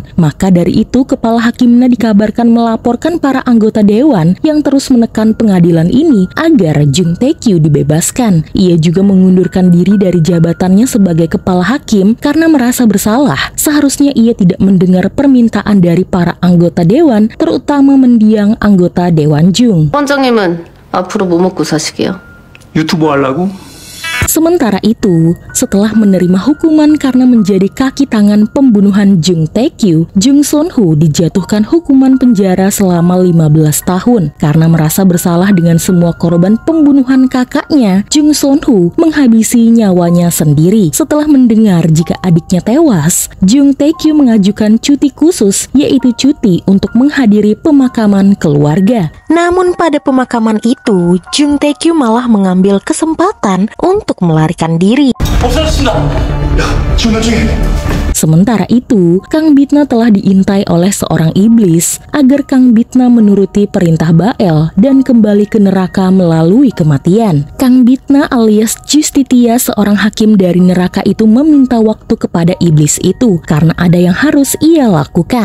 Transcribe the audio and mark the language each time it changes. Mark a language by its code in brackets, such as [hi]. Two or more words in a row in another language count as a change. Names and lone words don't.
[id] Maka dari itu, kepala hakimna dikabarkan melaporkan para anggota dewan yang terus menekan pengadilan ini agar Jung Tae-kyu dibebaskan. Ia juga mengundurkan diri dari jabatannya sebagai kepala hakim karena merasa bersalah. Seharusnya ia tidak mendengar permintaan dari para anggota dewan, terutama mendiang anggota dewan Jung. [ko] 원장님은 앞으로 뭐 먹고 사시게요? 유튜브 하려고? [id] Sementara itu, setelah menerima hukuman karena menjadi kaki tangan pembunuhan Jung Tae-kyu, Jung Son-ho dijatuhkan hukuman penjara selama 15 tahun. Karena merasa bersalah dengan semua korban pembunuhan kakaknya, Jung Son-ho menghabisi nyawanya sendiri. Setelah mendengar jika adiknya tewas, Jung Tae-kyu mengajukan cuti khusus, yaitu cuti untuk menghadiri pemakaman keluarga. Namun pada pemakaman itu, Jung Tae-kyu malah mengambil kesempatan untuk melarikan diri. [ko] 없어졌습니다. 야, 지금 중에. [id] Sementara itu, Kang Bitna telah diintai oleh seorang iblis agar Kang Bitna menuruti perintah Bael dan kembali ke neraka melalui kematian. Kang Bitna alias Justitia, seorang hakim dari neraka itu meminta waktu kepada iblis itu karena ada yang harus ia lakukan.